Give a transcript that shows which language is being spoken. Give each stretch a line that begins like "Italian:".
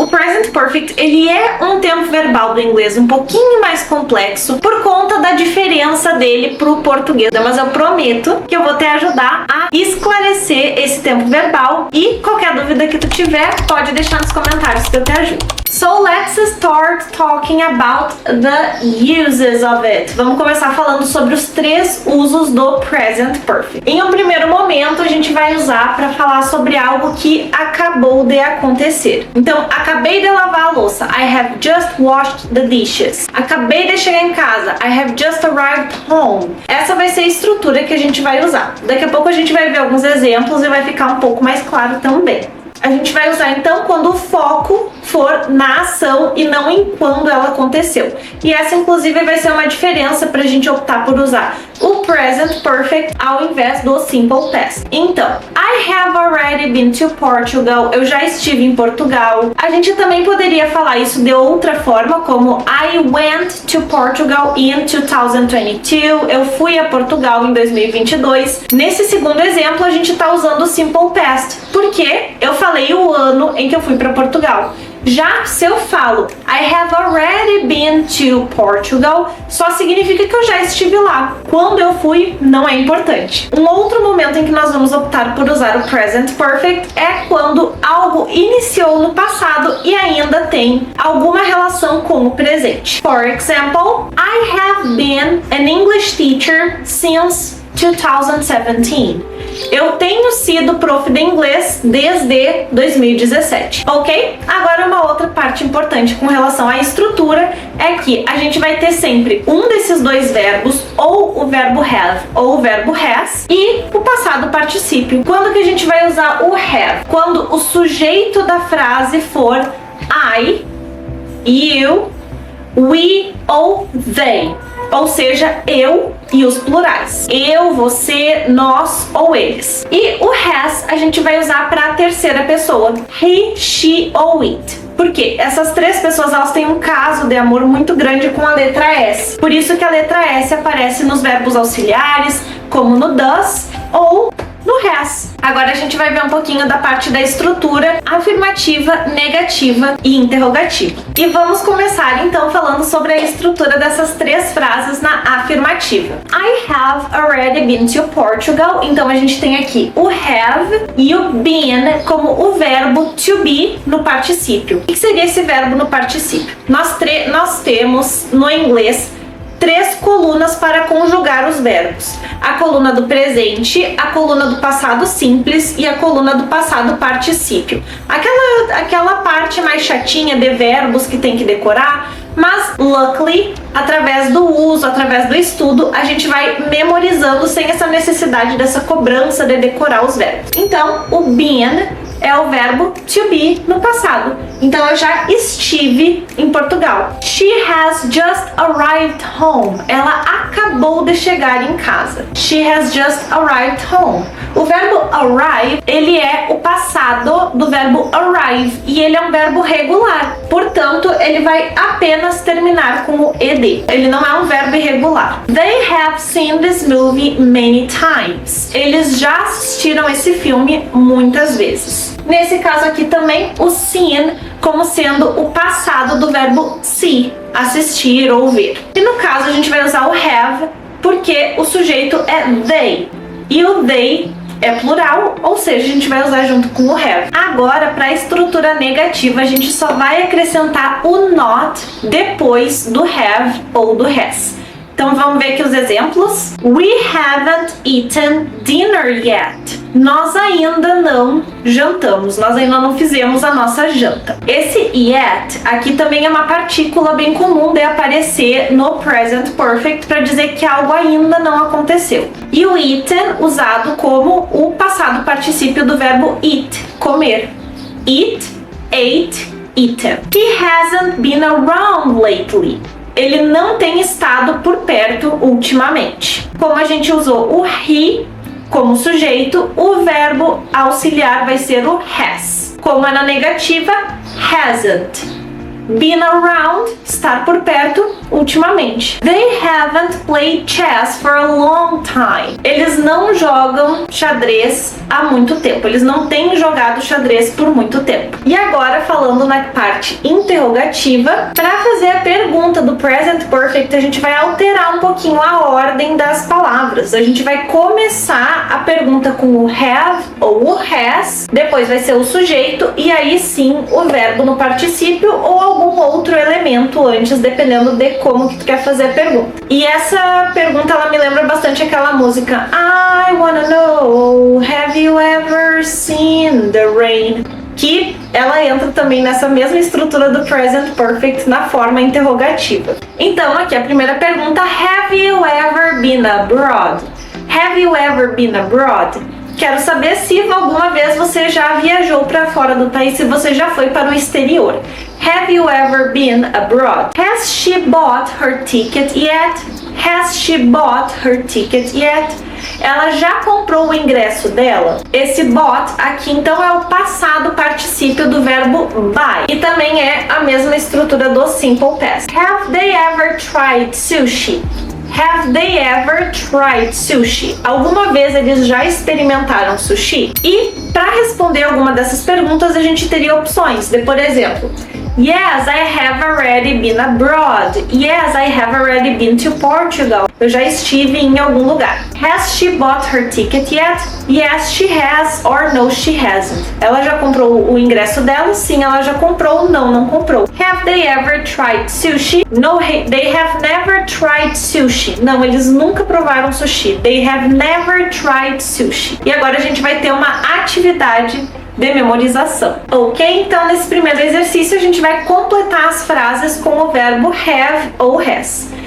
Portuguese: O Present Perfect, ele é um tempo verbal do inglês um pouquinho mais complexo por conta da diferença dele pro português. Mas eu prometo que eu vou te ajudar a esclarecer esse tempo verbal e qualquer dúvida que tu tiver, pode deixar nos comentários que eu te ajudo.
English: So let's start talking about the uses of it.
Portuguese: Vamos começar falando sobre os 3 usos do Present Perfect. Em um primeiro momento, a gente vai usar para falar sobre algo que acabou de acontecer. Então, acabei de lavar a louça.
English: I have just washed the dishes.
Portuguese: Acabei de chegar em casa.
English: I have just arrived home.
Portuguese: Essa vai ser a estrutura que a gente vai usar. Daqui a pouco a gente vai ver alguns exemplos e vai ficar um pouco mais claro também. A gente vai usar então quando o foco for na ação e não em quando ela aconteceu. E essa inclusive vai ser uma diferença para a gente optar por usar o Present Perfect ao invés do Simple Past. Então,
English: I have already been to Portugal.
Portuguese: Eu já estive em Portugal. A gente também poderia falar isso de outra forma, como
English: I went to Portugal in 2022.
Portuguese: Eu fui a Portugal em 2022. Nesse segundo exemplo, a gente está usando o Simple Past, porque eu falei o ano em que eu fui para Portugal. Já se eu falo
English: I have already been to Portugal,
Portuguese: só significa que eu já estive lá. Quando eu fui, não é importante. Um outro momento em que nós vamos optar por usar o Present Perfect é quando algo iniciou no passado e ainda tem alguma relação com o presente.
English: For example, I have been an English teacher since 2017.
Portuguese: Eu tenho sido prof de inglês desde 2017, ok? Agora uma outra parte importante com relação à estrutura é que a gente vai ter sempre um desses dois verbos, ou o verbo have ou o verbo has, e o passado particípio. Quando que a gente vai usar o have? Quando o sujeito da frase for I, you, we ou they. Ou seja, eu e os plurais. Eu, você, nós ou eles. E o has a gente vai usar para a terceira pessoa. He, she ou it. Porque essas 3 pessoas elas têm um caso de amor muito grande com a letra S. Por isso que a letra S aparece nos verbos auxiliares, como no does ou no has. Agora a gente vai ver um pouquinho da parte da estrutura afirmativa, negativa e interrogativa. E vamos começar então falando sobre a estrutura dessas 3 frases na afirmativa.
English: I have already been to Portugal.
Portuguese: Então a gente tem aqui o have e o been como o verbo to be no particípio. O que seria esse verbo no particípio? Nós temos no inglês 3 colunas para conjugar os verbos. A coluna do presente, a coluna do passado simples e a coluna do passado particípio. Aquela parte mais chatinha de verbos que tem que decorar, mas luckily, através do uso, através do estudo, a gente vai memorizando sem essa necessidade dessa cobrança de decorar os verbos. Então, o been é o verbo to be no passado. Então eu já estive em Portugal.
English: She has just arrived home.
Portuguese: Ela acabou de chegar em casa.
English: She has just arrived home.
Portuguese: O verbo arrive, ele é o passado do verbo arrive e ele é um verbo regular. Portanto, ele vai apenas terminar com o ed. Ele não é um verbo irregular.
English: They have seen this movie many times.
Portuguese: Eles já assistiram esse filme muitas vezes. Nesse caso aqui também, o seen como sendo o passado do verbo see, assistir ou ver. E no caso a gente vai usar o have porque o sujeito é they. E o they é plural, ou seja, a gente vai usar junto com o have. Agora, para a estrutura negativa, a gente só vai acrescentar o not depois do have ou do has. Então vamos ver aqui os exemplos.
English: We haven't eaten dinner yet.
Portuguese: Nós ainda não jantamos, nós ainda não fizemos a nossa janta. Esse yet aqui também é uma partícula bem comum de aparecer no Present Perfect para dizer que algo ainda não aconteceu. E o eaten usado como o passado particípio do verbo eat, comer.
English: Eat, ate, eaten. He hasn't been around lately.
Portuguese: Ele não tem estado por perto ultimamente. Como a gente usou o he como sujeito, o verbo auxiliar vai ser o has. Como é na negativa, hasn't. Been around, estar por perto, ultimamente.
English: They haven't played chess for a long time.
Portuguese: Eles não jogam xadrez há muito tempo. Eles não têm jogado xadrez por muito tempo. E agora, falando na parte interrogativa, para fazer a pergunta do present perfect, a gente vai alterar um pouquinho a ordem das palavras. A gente vai começar a pergunta com o have ou o has, depois vai ser o sujeito e aí sim o verbo no particípio ou algum outro elemento antes, dependendo de como que tu quer fazer a pergunta. E essa pergunta, ela me lembra bastante aquela música
English: I wanna know, have you ever seen the rain?
Portuguese: Que ela entra também nessa mesma estrutura do present perfect na forma interrogativa. Então aqui a primeira pergunta,
English: have you ever been abroad? Have you ever been abroad?
Portuguese: Quero saber se alguma vez você já viajou para fora do país, se você já foi para o exterior.
English: Have you ever been abroad? Has she bought her ticket yet? Has she bought her ticket yet?
Portuguese: Ela já comprou o ingresso dela? Esse bought aqui então é o passado particípio do verbo buy e também é a mesma estrutura do simple past.
English: Have they ever tried sushi? Have they ever tried sushi?
Portuguese: Alguma vez eles já experimentaram sushi? E para responder alguma dessas perguntas a gente teria opções de, por exemplo,
English: yes, I have already been abroad. Yes, I have already been to Portugal.
Portuguese: Eu já estive em algum lugar.
English: Has she bought her ticket yet? Yes, she has, or no, she hasn't.
Portuguese: Ela já comprou o ingresso dela? Sim, ela já comprou. Não, não comprou.
English: Have they ever tried sushi? No, they have never tried sushi.
Portuguese: Não, eles nunca provaram sushi.
English: They have never tried sushi.
Portuguese: E agora a gente vai ter uma atividade de memorização. Ok? Então, nesse primeiro exercício, a gente vai completar as frases com o verbo have ou has.